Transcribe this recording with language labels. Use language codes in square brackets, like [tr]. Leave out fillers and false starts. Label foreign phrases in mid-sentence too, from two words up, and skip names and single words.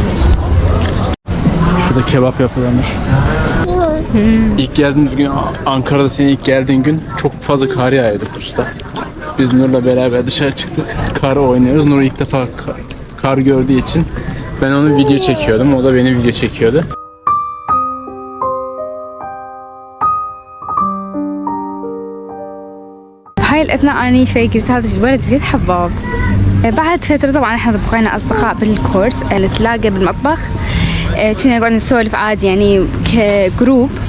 [tr] Şurada kebap yapıyorlar. İlk geldiğimiz gün, Ankara'da senin ilk geldiğin gün çok fazla kar yağıyordu usta. Biz Nur'la beraber dışarı çıktık. Kar oynuyoruz. Nur ilk defa kar gördüğü için ben onu video çekiyordum. O da beni video çekiyordu. [ar] بهاي الأثناء أني شوي قلت هذا الولد جد حباب. بعد فترة طبعا احنا بقينا أصدقاء بالكورس، نتلاقى بالمطبخ، كنا نقعد نسولف عادي يعني كجروب.